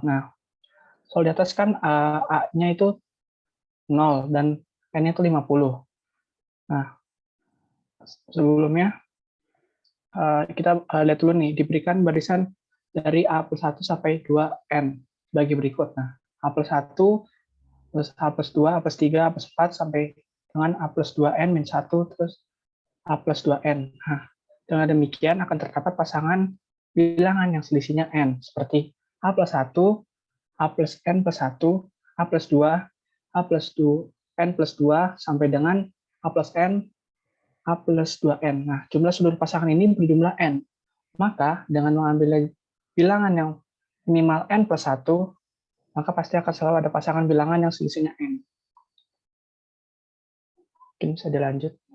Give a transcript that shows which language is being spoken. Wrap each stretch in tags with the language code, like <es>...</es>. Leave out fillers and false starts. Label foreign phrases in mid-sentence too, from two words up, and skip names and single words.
<id>Nah, soal di atas kan A-nya itu 0 dan N-nya itu 50. Nah, sebelumnya kita lihat dulu nih, diberikan barisan dari A plus 1 sampai 2N bagi berikut. Nah, A plus 1, terus A plus 2, A plus 3, A plus 4, sampai dengan A plus 2N min 1, terus A plus 2N. Nah, dengan demikian akan terdapat pasangan bilangan yang selisihnya N, seperti A plus 1, A plus N plus 1, A plus 2, A plus 2, N plus 2, sampai dengan A plus N, A plus 2N. Nah, jumlah seluruh pasangan ini berjumlah N. Maka, dengan mengambil bilangan yang minimal N plus 1, maka pasti akan selalu ada pasangan bilangan yang selisihnya N. Mungkin bisa dilanjut.</id>